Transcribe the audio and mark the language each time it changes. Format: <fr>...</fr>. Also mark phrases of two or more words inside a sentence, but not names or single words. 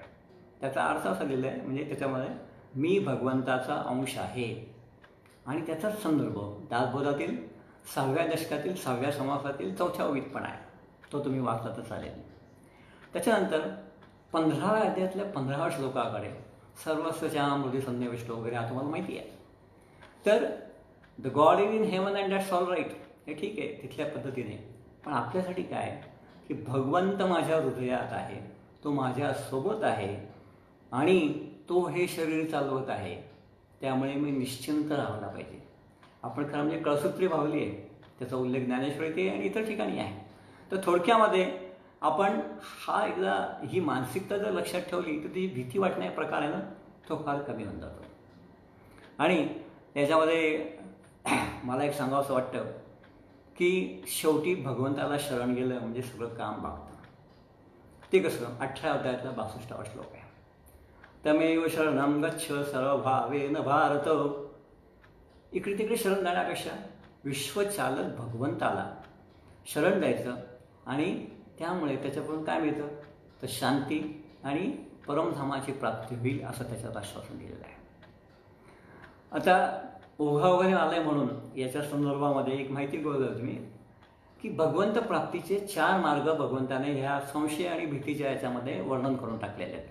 <mr>त्याचा अर्थ असा दिला आहे, म्हणजे त्याच्यामध्ये मी भगवंताचा अंश आहे आणि त्याचाच संदर्भ दासबोधातील 6व्या दशकातील 6व्या समासातील 4थ्या ओळीत पण आहे. तो तुम्ही वाचला तर चालेल. त्याच्यानंतर 15व्या अध्यायातल्या 15व्या श्लोकाकडे</mr> <sa>सर्वस्वच्या मृदी सन्निविष्ट</sa> <mr>वगैरे हा तुम्हाला माहिती आहे.</mr> <en>तर the God is in heaven and that's all right,</en> <mr>हे ठीक आहे तिथल्या पद्धतीने. पण आपल्यासाठी काय की भगवंत माझ्या हृदयात आहे, तो माझ्यासोबत आहे आणि तो हे शरीर चालवत आहे, त्यामुळे मी निश्चिंत राहायला पाहिजे. आपण खरं म्हणजे कळसूत्री भावली आहे, त्याचा उल्लेख ज्ञानेश्वरीत आणि इतर ठिकाणी आहे. तर थोडक्यामध्ये आपण एकदा ही मानसिकता जर लक्षात ठेवली तर ती भीती वाटण्याचा प्रकार आहे ना, तो फार कमी होऊन जातो. आणि त्याच्यामध्ये मला एक सांगावंसं वाटतं की शेवटी भगवंताला शरण गेलं म्हणजे सगळं काम भागतं. ते कसं 18व्या अध्यायातला 62वा श्लोक आहे.</mr> <sa>तमेव शरणं गच्छ सर्वभावेन भारत.</sa> <mr>इकडे तिकडे शरण जाण्यापेक्षा विश्वचालक भगवंताला शरण द्यायचं आणि त्यामुळे त्याच्याकडून काय मिळतं तर शांती आणि परमधामाची प्राप्ती होईल असं त्याच्यात आश्वासन दिलेलं आहे. आता ओघा वगैरे आला आहे म्हणून याच्या संदर्भामध्ये एक माहिती कळलं तुम्ही की भगवंत प्राप्तीचे 4 मार्ग भगवंताने ह्या संशय आणि भीतीच्या याच्यामध्ये वर्णन करून टाकलेले आहेत.</mr>